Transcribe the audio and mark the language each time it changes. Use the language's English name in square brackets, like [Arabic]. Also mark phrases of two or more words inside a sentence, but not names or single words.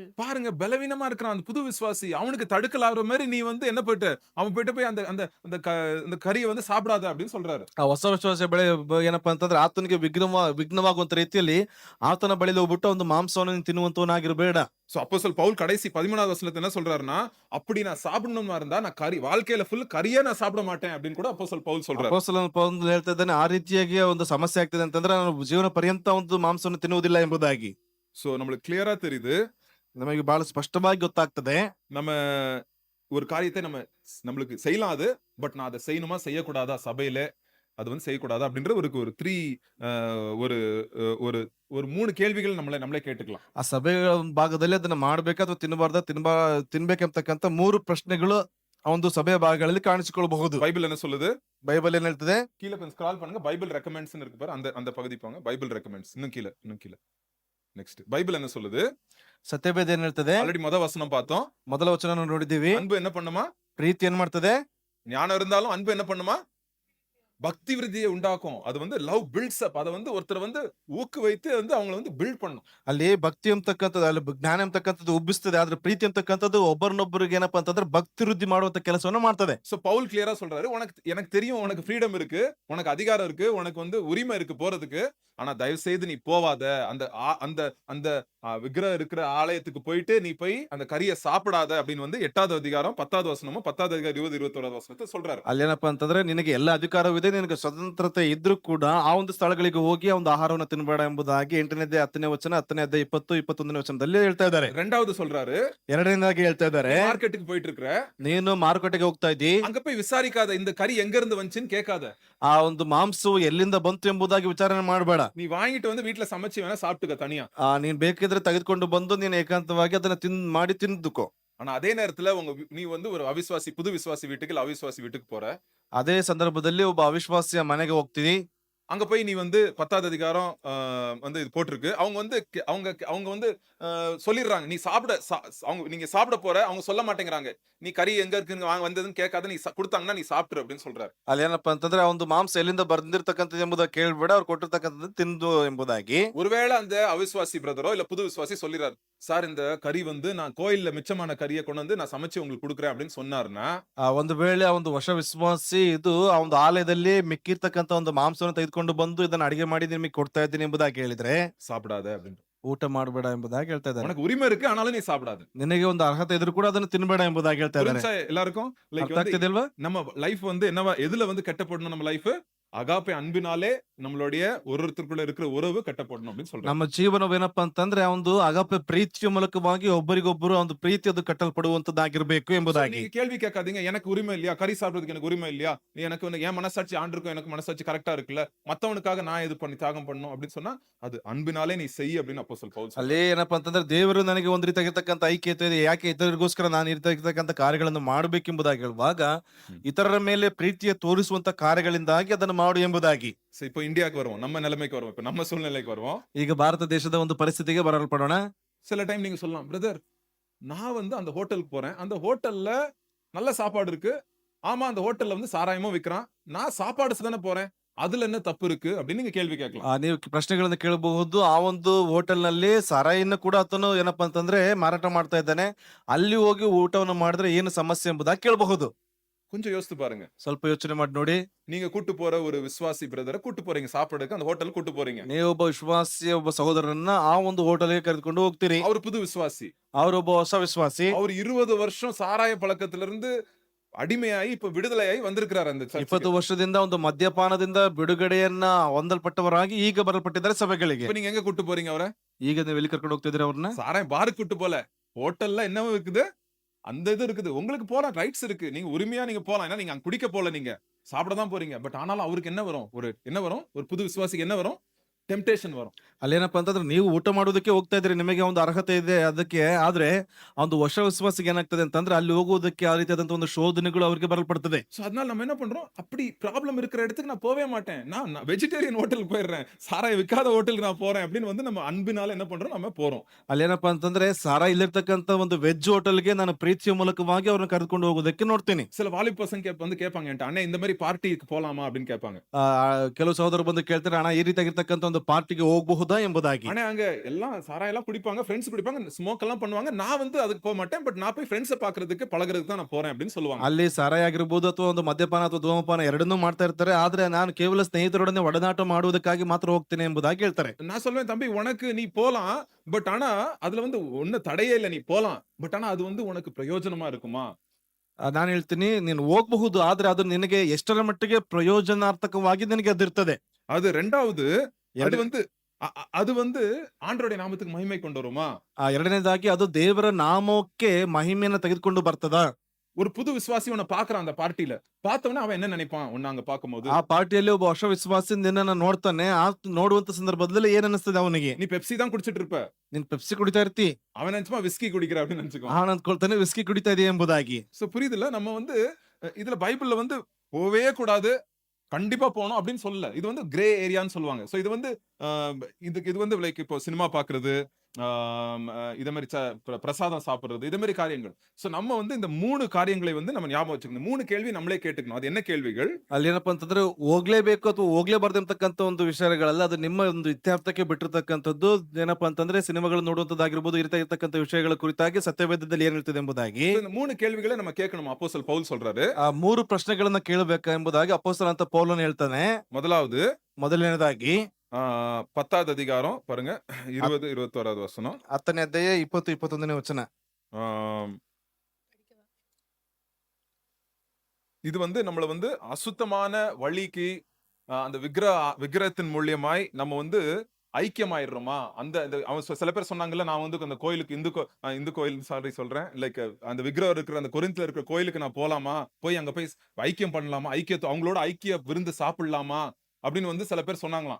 [Tamil] பாருங்க பலவீனமா இருக்கிறான் அந்த புது விசுவாசி. அவனுக்கு தடுக்கல் ஆகுற மாதிரி நீ வந்து என்ன போயிட்டு அவன் போய் அந்த அந்த அந்த கறியை வந்து சாப்பிடாத அப்படின்னு சொல்றாரு. [Kannada] ಆ ಹೊಸ ವಿಶ್ವಾಸ ಏನಪ್ಪಾ ಅಂತಂದ್ರೆ ಆತನಿಗೆ ವಿಘ್ನವಾಗುವಂತ ರೀತಿಯಲ್ಲಿ ಆತನ ಬಳಿಲಿ ಹೋಗ್ಬಿಟ್ಟು ಒಂದು ಮಾಂಸವನ್ನು ನೀನು ತಿನ್ನುವಂತವನಾಗಿರ್ಬೇಡ. [Tamil] சோ அப்போஸ்தலன் பவுல் கடைசி 13வது வசனத்துல என்ன சொல்றாருன்னா, அப்படி நான் சாப்பிடணுமா இருந்தா நான் கறி வாழ்க்கையில ஃபுல் கறியே நான் சாப்பிட மாட்டேன் அப்படின்னு கூட அப்போஸ்தலன் பவுல் சொல்றாரு. [Kannada] ಅಪೊಸ್ತಲನ ಪೌಲನು ಹೇಳ್ತಾ ಇದ್ದಾನೆ, ಆ ರೀತಿಯಾಗಿ ಒಂದು ಸಮಸ್ಯೆ ಆಗ್ತದೆ ಅಂತಂದ್ರೆ ನಾನು ಜೀವನ ಪರ್ಯಂತ ಒಂದು ಮಾಂಸವನ್ನು ತಿನ್ನುವುದಿಲ್ಲ ಎಂಬುದಾಗಿ. [Tamil] சோ நம்மளுக்கு கிளியரா தெரியுது. [Kannada] ನಮಗೆ ಬಹಳ ಸ್ಪಷ್ಟವಾಗಿ ಗೊತ್ತಾಗ್ತದೆ. [Tamil] நம்ம ஒரு காரியத்தை நம்மளுக்கு செய்யலாம் அது. பட் நான் அதை செய்யணுமா செய்யக்கூடாதா சபையில அது வந்து செய்யக்கூடாதா அப்படின்ற ஒரு 3 ஒரு ஒரு ஒரு 3 கேள்விகள் நம்மளே கேட்டுக்கலாம். [Kannada] ಆ ಸಭೆಯ ಭಾಗದಲ್ಲಿ ಅದನ್ನ ಮಾಡ್ಬೇಕಾ ಅಥವಾ ತಿನ್ಬೇಕಂತಕ್ಕಂತ 3 ಪ್ರಶ್ನೆಗಳು ಆ ಒಂದು ಸಭೆಯ ಭಾಗಗಳಲ್ಲಿ ಕಾಣಿಸಿಕೊಳ್ಳಬಹುದು. [Tamil] பைபிள் என்ன சொல்லுது? [Kannada] ಬೈಬಲ್ ಏನ್ ಹೇಳ್ತದೆ? [Tamil] கீழ கொஞ்சம் ஸ்க்ரால் பண்ணுங்க. [English] Bible recommends [Tamil] இருக்கு பாரு. அந்த பகுதி போங்க. [English] Bible recommends [Tamil] இன்னும் கீழ. நெக்ஸ்ட் பைபிள் என்ன சொல்லுது? [Kannada] ಸತ್ಯವೇದ ಏನ್ ಹೇಳ್ತದೆ? [Tamil] ஆல்ரெடி வசனம் பார்த்தோம். [Kannada] ಮೊದಲ ವಚನ ನೋಡಿದೀವಿ. [Tamil] அன்பு என்ன பண்ணுமா? [Kannada] ಪ್ರೀತಿ ಏನ್ ಮಾಡ್ತದೆ? [Tamil] ஞானம் இருந்தாலும் அன்பு என்ன பண்ணுமா? பக்தி விருத்தியை உண்டாக்கும். அது வந்து [English] love builds up. [Tamil] அதை வந்து ஒருத்தர் வந்து ஊக்கு வைத்து வந்து அவங்களை வந்து பில்ட் பண்ணும். [Kannada] ಅಲ್ಲಿ ಭಕ್ತಿ ಅಂತಕ್ಕಂಥದ್ದು, ಅಲ್ಲಿ ಜ್ಞಾನ ಅಂತಕ್ಕಂಥದ್ದು ಉಬ್ಬಿಸ್ತದೆ. ಆದ್ರೆ ಪ್ರೀತಿ ಅಂತಕ್ಕಂಥದ್ದು ಒಬ್ಬರನ್ನೊಬ್ಬರಿಗೆ ಏನಪ್ಪಾ ಅಂತಂದ್ರೆ ಭಕ್ತಿ ವೃದ್ಧಿ ಮಾಡುವಂತ ಕೆಲಸವನ್ನ ಮಾಡ್ತದೆ. [Tamil] சோ பவுல் கிளியரா சொல்றாரு, எனக்கு தெரியும் உனக்கு ஃப்ரீடம் இருக்கு, உனக்கு அதிகாரம் இருக்கு, உனக்கு வந்து உரிமை இருக்கு போறதுக்கு. ஆனா தயவு செய்து நீ போவாத. அந்த அந்த அந்த விக்கிரகம் இருக்கிற ஆலயத்துக்கு போயிட்டு நீ போய் அந்த கறியை சாப்பிடாத அப்படின்னு வந்து 8வது அதிகாரம் 10வது வசனமும் 10வது அதிகாரம் 20, 21வது வசனத்தை சொல்றாரு. [Kannada] ಅಲ್ಲೇನಪ್ಪಾ ಅಂತಂದ್ರೆ ನಿನಗೆ ಎಲ್ಲ ಅಧಿಕಾರವಿದೆ, ನಿನಗೆ ಸ್ವತಂತ್ರತೆ ಇದ್ರೂ ಕೂಡ ಆ ಒಂದು ಸ್ಥಳಗಳಿಗೆ ಹೋಗಿ ಆ ಒಂದು ಆಹಾರವನ್ನು ತಿನ್ನಬೇಡ ಎಂಬುದಾಗಿ 8ನೇ ಅಧ್ಯಾಯ 10ನೇ ವಚನ, 10ನೇ ಅಧ್ಯಾಯ 20, 21ನೇ ವಚನದಲ್ಲಿ ಹೇಳ್ತಾ ಇದ್ದಾರೆ. [Tamil] 2வது சொல்றாரு, [Kannada] 2ನೇದಾಗಿ ಹೇಳ್ತಾ ಇದ್ದಾರೆ, [Tamil] மார்க்கெட்டுக்கு போயிட்டு இருக்கிற, [Kannada] ನೀನು ಮಾರುಕಟ್ಟೆಗೆ ಹೋಗ್ತಾ ಇದ್ದಿ, [Tamil] அங்க போய் விசாரிக்காத இந்த கறி எங்க இருந்து வந்துச்சுன்னு கேட்காத. [Kannada] ಆ ಒಂದು ಮಾಂಸವು ಎಲ್ಲಿಂದ ಬಂತು ಎಂಬುದಾಗಿ ವಿಚಾರಣೆ ಮಾಡಬೇಡ. [Tamil] நீ வாங்கிட்டு வந்து வீட்டுல சமைச்சு வேணா சாப்பிட்டுக்க தனியா. [Kannada] ನೀನ್ ಬೇಕಿದ್ರೆ ತೆಗೆದುಕೊಂಡು ಬಂದು ನೀನು ಏಕಾಂತವಾಗಿ ಅದನ್ನ ಮಾಡಿ ತಿಂದುಕೋ. [Tamil] ஆனா அதே நேரத்துல நீ வந்து ஒரு புது விசுவாசி வீட்டுக்கு இல்ல அவிசுவாசி வீட்டுக்கு போற. [Kannada] ಅದೇ ಸಂದರ್ಭದಲ್ಲಿ ಒಬ್ಬ ಅವಿಶ್ವಾಸಿಯ ಮನೆಗೆ ಹೋಗ್ತೀವಿ. [Tamil] அங்க போய் நீ வந்து 10வது அதிகாரம் வந்து இது போட்டிருக்கு. அவங்க வந்து அவங்க வந்து சொல்லிடுறாங்க. நீ சாப்பிட அவங்க நீங்க சாப்பிட போற, அவங்க சொல்ல மாட்டேங்கிறாங்க. நீ கறி எங்க இருக்குன்னு வந்ததுன்னு கேட்காத, நீ குடுத்தாங்கன்னா நீ சாப்பிட்டுரு அப்படின்னு சொல்றாரு. [Kannada] ಅಲ್ಲೇನಪ್ಪಾ ಅಂತಂದ್ರೆ ಆ ಒಂದು ಮಾಂಸ ಎಲ್ಲಿಂದ ಬಂದಿರ್ತಕ್ಕಂಥದ್ದು ಎಂಬುದಾಗಿ ಕೇಳ್ಬೇಡ, ಅವ್ರು ಕೊಟ್ಟಿರ್ತಕ್ಕಂಥದ್ದು ತಿಂದು ಎಂಬುದಾಗಿ. [Tamil] ஒருவேளை அந்த அவிசுவாசி பிரதரோ இல்ல புது விசுவாசி சொல்லிறாரு, சார் இந்த கறி வந்து நான் கோயில்ல மிச்சமான கறியை கொண்டு வந்து நான் சமைச்சு உங்களுக்கு கொடுக்குறேன் அப்படின்னு சொன்னாருன்னா, [Kannada] ಒಂದು ವೇಳೆ ಆ ಒಂದು ಹೊಸ ವಿಶ್ವಾಸಿ ಇದು ಆ ಒಂದು ಆಲಯದಲ್ಲಿ ಮಿಕ್ಕಿರ್ತಕ್ಕಂಥ ಒಂದು ಮಾಂಸವನ್ನು ತೆಗೆದುಕೊಂಡು ಬಂದು ಇದನ್ನ ಅಡಿಗೆ ಮಾಡಿ ನಿಮಗೆ ಕೊಡ್ತಾ ಇದ್ದೀನಿ ಎಂಬುದಾಗಿ ಹೇಳಿದ್ರೆ, [Tamil] சாப்பிடாத அப்படின்னு. [Kannada] ಊಟ ಮಾಡಬೇಡ ಎಂಬುದಾಗಿ ಹೇಳ್ತಾ ಇದ್ದಾರೆ. [Tamil] உனக்கு உரிமை இருக்கு, ஆனாலும் நீ சாப்பிடாத. [Kannada] ನಿನಗೆ ಒಂದು ಅರ್ಹತೆ ಇದ್ರೂ ಕೂಡ ಅದನ್ನು ತಿನ್ಬೇಡ ಎಂಬುದಾಗಿ ಹೇಳ್ತಾ ಇದ್ದಾರೆ. [Tamil] புரிஞ்சா எல்லாருக்கும்? லைக் [Kannada] ಅರ್ಥ [Tamil] வந்து [Kannada] ಆಗ್ತಿದೆಯಲ್ವಾ? [Tamil] நம்ம லைஃப் வந்து என்னவா எதுல வந்து கட்டப்படணும் நம்ம லைஃப்? அகாப்பே அன்பினாலே நம்மளுடைய ஒருத்தருக்குள்ள இருக்கிற உறவு கட்டப்படணும் அப்படின்னு சொல்றாரு. [Kannada] ನಮ್ಮ ಜೀವನವೇನಪ್ಪಾ ಅಂತಂದ್ರೆ ಆ ಒಂದು ಅಗಾಪೆ ಪ್ರೀತಿಯ ಮೂಲಕವಾಗಿ ಒಬ್ಬರಿಗೊಬ್ಬರು ಒಂದು ಪ್ರೀತಿ ಅದು ಕಟ್ಟಲ್ಪಡುವಂತದ್ದಾಗಿರ್ಬೇಕು [English] So, [Kannada] ಎಂಬುದಾಗಿ. [Tamil] நீங்க கேள்வி கேட்காதீங்க, எனக்கு உரிமை இல்லையா, கறி சாப்பிடுறதுக்கு எனக்கு உரிமை இல்லையா, எனக்கு வந்து என் மனசாட்சி ஆண்டுக்கும் எனக்கு மனசாட்சி கரெக்டா இருக்குல்ல, மத்தவனுக்காக நான் இது பண்ணி தியாகம் பண்ணணும் அப்படின்னு சொன்னா அது அன்பினாலே நீ செய் அப்படின்னு அப்போஸ்தலன் பவுல் சொல்றாரு. [Kannada] ಅಲ್ಲಿ ಏನಪ್ಪಾ ಅಂತಂದ್ರೆ ದೇವರು ನನಗೆ ಒಂದ್ ರೀತಿಯಾಗಿರ್ತಕ್ಕಂಥ ಐಕ್ಯತೆ ಇದೆ, ಯಾಕೆ ಇತರರಿಗೋಸ್ಕರ ನಾನು ಇರ್ತಕ್ಕಂಥ ಕಾರ್ಯಗಳನ್ನು ಮಾಡಬೇಕೆಂಬುದಾಗಿ ಹೇಳುವಾಗ ಇತರರ ಮೇಲೆ ಪ್ರೀತಿಯ ತೋರಿಸುವಂತ ಕಾರ್ಯಗಳಿಂದಾಗಿ ಅದನ್ನು ಮಾಡು ಎಂಬುದಾಗಿ. [Tamil] So, இப்போ இந்தியாவுக்கு வருவோம், நம்ம நிலைமைக்கு வருவோம், இப்போ நம்ம சூழ்நிலைக்கு வருவோம். [Kannada] ಈಗ ಭಾರತ ದೇಶದ ಒಂದು ಪರಿಸ್ಥಿತಿಗೆ ಬರಲ್ಪಡೋಣ. [Tamil] சில டைம் நீங்க சொல்லலாம், பிரதர் நான் வந்து அந்த ஹோட்டலுக்கு போறேன், அந்த ஹோட்டல்ல நல்ல சாப்பாடு இருக்கு, ஆமா அந்த ஹோட்டல்ல வந்து சாராயமும் விக்கிறான், நான் சாப்பாடு தானே போறேன், அதுல என்ன தப்பு இருக்கு அப்படின்னு நீங்க கேள்வி கேட்கலாம். [Kannada] ನೀವು ಪ್ರಶ್ನೆಗಳನ್ನ ಕೇಳಬಹುದು. ಆ ಒಂದು ಹೋಟೆಲ್ ನಲ್ಲಿ ಸಾರಾಯಿಯನ್ನು ಕೂಡ ಆತನು ಏನಪ್ಪಾ ಅಂತಂದ್ರೆ ಮಾರಾಟ ಮಾಡ್ತಾ ಇದ್ದಾನೆ, ಅಲ್ಲಿ ಹೋಗಿ ಊಟವನ್ನು ಮಾಡಿದ್ರೆ ಏನು ಸಮಸ್ಯೆ ಎಂಬುದಾಗಿ ಕೇಳಬಹುದು. [Tamil] கொஞ்சம் யோசித்து பாருங்க. [Kannada] ಸ್ವಲ್ಪ ಯೋಚನೆ ಮಾಡಿ ನೋಡಿ. [Tamil] நீங்க கூட்டு போற ஒரு விசுவாசி பிரதரை கூட்டு போறீங்க சாப்பிடுறதுக்கு, அந்த ஹோட்டல் கூட்டு போறீங்க. [Kannada] ನೀವೊಬ್ಬ ವಿಶ್ವಾಸಿ ಒಬ್ಬ ಸಹೋದರನ್ನ ಆ ಒಂದು ಹೋಟೆಲ್ಗೆ ಕರೆದುಕೊಂಡು ಹೋಗ್ತೀರಿ. [Tamil] அவர் புது விசுவாசி, [Kannada] ಅವರೊಬ್ಬ ಹೊಸ ವಿಶ್ವಾಸಿ. [Tamil] அவர் 20 வருஷம் சாராய பழக்கத்துல இருந்து அடிமையாகி இப்ப விடுதலையாகி வந்திருக்கிறார் அந்த 20 சர்ச்சுக்கு. [Kannada] ವರ್ಷದಿಂದ ಒಂದು ಮದ್ಯಪಾನದಿಂದ ಬಿಡುಗಡೆಯನ್ನ ಹೊಂದಲ್ಪಟ್ಟವರಾಗಿ ಈಗ ಬರಲ್ಪಟ್ಟಿದ್ದಾರೆ ಸಭೆಗಳಿಗೆ. [Tamil] இப்ப நீங்க எங்க கூட்டு போறீங்க அவரை? [Kannada] ಈಗ ನೀವು ಎಲ್ಲಿ ಕರ್ಕೊಂಡು ಹೋಗ್ತಿದ್ದೀರಿ ಅವ್ರನ್ನ? [Tamil] சாராயம் பாருக்கு கூட்டு போல, ஹோட்டல்ல என்னவோ இருக்குது, அந்த இது இருக்குது, உங்களுக்கு போலாம், ரைட்ஸ் இருக்கு, நீங்க உரிமையா நீங்க போலாம். ஏன்னா நீங்க அங்க குடிக்க போல, நீங்க சாப்பிட தான் போறீங்க. பட் ஆனாலும் அவருக்கு என்ன வரும், ஒரு புது விசுவாசிக்கு என்ன வரும், டெம்டேஷன் வரும். [Kannada] ಅಲ್ಲೇನಪ್ಪಾ ಅಂತಂದ್ರೆ ನೀವು ಊಟ ಮಾಡೋದಕ್ಕೆ ಹೋಗ್ತಾ ಇದ್ರಿ, ನಿಮಗೆ ಒಂದು ಅರ್ಹತೆ ಇದೆ ಅದಕ್ಕೆ. ಆದ್ರೆ ಆ ಒಂದು ಹೊಸ ವಿಶ್ವಾಸಿಗೆ ಏನಾಗ್ತದೆ ಅಂತಂದ್ರೆ ಅಲ್ಲಿ ಹೋಗೋದಕ್ಕೆ ಆ ರೀತಿಯಾದಂತ ಒಂದು ಶೋಧನೆಗಳು ಅವರಿಗೆ ಬರಲ್ಪಡ್ತದೆ. [Tamil] சோ அதனால நம்ம என்ன பண்றோம், அப்படி ப்ராப்ளம் இருக்கிற இடத்துக்கு நான் போவே மாட்டேன், நான் வெஜிடேரியன் ஹோட்டலுக்கு போயிடுறேன், சாராய விக்காத ஹோட்டலுக்கு நான் போறேன் அப்படின்னு வந்து நம்ம அன்பினால என்ன பண்றோம், நம்ம போறோம். [Kannada] ಅಲ್ಲೇನಪ್ಪಾ ಅಂತಂದ್ರೆ ಸಾರಾ ಇಲ್ಲಿರ್ತಕ್ಕಂಥ ಒಂದು ವೆಜ್ ಹೋಟೆಲ್ಗೆ ನಾನು ಪ್ರೀತಿಯ ಮೂಲಕವಾಗಿ ಅವ್ರನ್ನ ಕರೆದುಕೊಂಡು ಹೋಗೋದಕ್ಕೆ ನೋಡ್ತೀನಿ. [Tamil] சில வாலிப பசங்க வந்து கேட்பாங்க என்கிட்ட, அண்ணே இந்த மாதிரி பார்ட்டிக்கு போலாமா அப்படின்னு கேட்பாங்க. [Kannada] ಕೆಲವು ಸಹೋದರರು ಬಂದು ಕೇಳ್ತಾರೆ, ಅಣ್ಣ ಈ ರೀತಿಯಾಗಿರ್ತಕ್ಕಂಥ ಒಂದು ಪಾರ್ಟಿಗೆ ಹೋಗಬಹುದಾ ಎಂಬುದಾಗಿ. [Tamil] ஆனா அங்க எல்லாம் சாராயம் எல்லாம் குடிப்பாங்க, ஃப்ரெண்ட்ஸ் குடிப்பாங்க, ஸ்மோக் எல்லாம் பண்ணுவாங்க, நான் வந்து அதுக்கு போக மாட்டேன், பட் நான் போய் ஃப்ரெண்ட்ஸை பாக்குறதுக்கு பழகுறதுக்கு தான் நான் போறேன் அப்படின்னு சொல்லுவாங்க. [Kannada] ಅಲ್ಲಿ ಸಾರಾಯಿ ಆಗಿರ್ಬೋದು ಅಥವಾ ಒಂದು ಮದ್ಯಪಾನ ಅಥವಾ ಧೂಮಪಾನ ಎರಡನ್ನೂ ಮಾಡ್ತಾ ಇರ್ತಾರೆ. ಆದ್ರೆ ನಾನು ಕೇವಲ ಸ್ನೇಹಿತರೊಡನೆ ಒಡನಾಟ ಮಾಡುವುದಕ್ಕಾಗಿ ಮಾತ್ರ ಹೋಗ್ತೇನೆ ಎಂಬುದಾಗಿ ಹೇಳ್ತಾರೆ. [Tamil] நான் சொல்லுவேன், தம்பி உனக்கு நீ போலாம், பட் ஆனா அதுல வந்து ஒண்ணு தடையே இல்ல, நீ போலாம், பட் ஆனா அது வந்து உனக்கு பிரயோஜனமா இருக்குமா? [Kannada] ನಾನು ಹೇಳ್ತೀನಿ, ನೀನು ಹೋಗಬಹುದು, ಆದ್ರೆ ಅದು ನಿನಗೆ ಎಷ್ಟರ ಮಟ್ಟಿಗೆ ಪ್ರಯೋಜನಾರ್ಥಕವಾಗಿ ನಿನಗೆ ಅದಿರ್ತದೆ. [Tamil] அது ரெண்டாவது, அது [Kannada] ಎರಡು- [Tamil] வந்து அது வந்து ஆண்டவருடைய நாமத்துக்கு மகிமை கொண்டு வருமா? [Kannada] ಎರಡನೇದಾಗಿ ಅದು ದೇವರ ನಾಮಕ್ಕೆ ಮಹಿಮೆಯನ್ನು ತೆಗೆದುಕೊಂಡು ಬರ್ತದ. [Tamil] ஒரு புது விசுவாசி உன்னை பாக்குறான் அந்த பார்ட்டில, பார்த்தவன அவன் என்ன நினைப்பான் உன்னை ಅங்க பாக்கும்போது? [Kannada] ಆ ಪಾರ್ಟಿಯಲ್ಲಿ ಒಬ್ಬ ಹೊಸ ವಿಶ್ವಾಸಿ ನಿನ್ನನ್ನು ನೋಡ್ತಾನೆ. ಆ ನೋಡುವಂತ ಸಂದರ್ಭದಲ್ಲಿ ಏನ್ ಅನಿಸ್ತದೆ ಅವನಿಗೆ? [Tamil] நீ பெப்சி தான் குடிச்சிட்டு இருப்ப, [Kannada] ನೀನ್ ಪೆಪ್ಸಿ ಕುಡಿತಾ ಇರ್ತಿ, [Tamil] அவன் நினைச்சுமா விஸ்கி குடிக்கிற அப்படின்னு நினைச்சுக்கோ. [Kannada] ಅವನು ಅಂದ್ಕೊಳ್ತಾನೆ ವಿಸ್ಕಿ ಕುಡಿತಾ ಇದೆಯಾ ಎಂಬುದಾಗಿ. [Tamil] சோ புரியுதுல்ல, நம்ம வந்து இதுல பைபிள்ல வந்து போவே கூடாது, கண்டிப்பா போகணும் அப்படின்னு சொல்லல. இது வந்து கிரே ஏரியான்னு சொல்லுவாங்க. சோ இது வந்து இது வந்து லைக் இப்போ சினிமா பாக்குறது, இத மாதிரி பிரசாதம் சாப்பிடுறது, இத மாதிரி காரியங்கள். சோ நம்ம வந்து இந்த 3 காரியங்களை வந்து நம்ம ஞாபகம் வச்சுக்கணும். 3 கேள்வி நம்மளே கேட்டுக்கணும். அது என்ன கேள்விகள்? [Kannada] ಅಲ್ಲಿ ಏನಪ್ಪಾ ಅಂತಂದ್ರೆ ಹೋಗ್ಲೇಬೇಕು ಅಥವಾ ಹೋಗ್ಲೇಬಾರ್ದು ಅಂತಕ್ಕಂಥ ಒಂದು ವಿಷಯಗಳಲ್ಲ, ಅದು ನಿಮ್ಮ ಒಂದು ಇತ್ಯರ್ಥಕ್ಕೆ ಬಿಟ್ಟಿರ್ತಕ್ಕಂಥದ್ದು. ಏನಪ್ಪಾ ಅಂತಂದ್ರೆ ಸಿನಿಮಾಗಳು ನೋಡುವಂತದ್ದಾಗಿರ್ಬೋದು, ಇರ್ತಕ್ಕಂಥ ವಿಷಯಗಳ ಕುರಿತಾಗಿ ಸತ್ಯವೇದದಲ್ಲಿ ಏನ್ ಹೇಳ್ತಿದೆ ಎಂಬುದಾಗಿ. [Tamil] இந்த 3 கேள்விகளை நம்ம கேட்கணும். அப்போஸ்தலன் பவுல் சொல்றாரு. [Kannada] ಆ 3 ಪ್ರಶ್ನೆಗಳನ್ನ ಕೇಳಬೇಕು ಎಂಬುದಾಗಿ ಅಪೊಸ್ತಲನಾದ ಪೌಲನು ಹೇಳ್ತಾನೆ. [Tamil] முதலாவது, [Kannada] ಮೊದಲನೇದಾಗಿ [Tamil] 10வது அதிகாரம் பாருங்க, 20 21வது வசனம். [Kannada] 10ನೇ ಅಧ್ಯಾಯ 20 21ನೇ ವಚನ. [Tamil] ஆம், இது வந்து நம்மள வந்து அசுத்தமான வழிக்கு அந்த விக்கிரகத்தின் மூலியமாய் நம்ம வந்து ஐக்கியமாயிடுறோமா? அந்த அவன் சில பேர் சொன்னாங்கல்ல, நான் வந்து அந்த கோயிலுக்கு இந்து கோயில் சாரி சொல்றேன், லைக் அந்த விக்கிரகம் இருக்கிற அந்த கொரிந்தில இருக்கிற கோயிலுக்கு நான் போலாமா, போய் அங்க போய் ஐக்கியம் பண்ணலாமா, அவங்களோட ஐக்கிய விருந்து சாப்பிடலாமா அப்படின்னு வந்து சில பேர் சொன்னாங்களாம்.